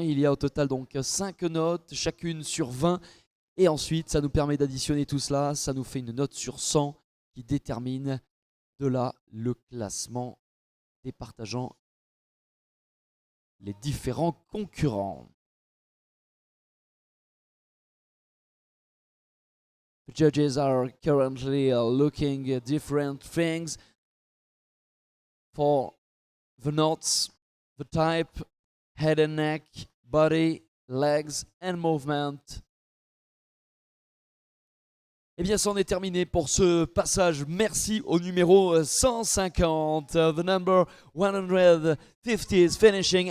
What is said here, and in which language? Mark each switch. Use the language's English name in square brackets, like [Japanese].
[French] Il y a au total donc 5 notes, chacune sur 20. Et ensuite, ça nous permet d'additionner tout cela. Ça nous fait une note sur 100 qui détermine de là le classement départageant les différents concurrents. [English] The judges are currently looking at different things for the notes, the type, head and neck, body, legs and movement. [French] Eh bien, c'en est terminé pour ce passage. Merci au numéro 150. [English] The number 150 is finishing.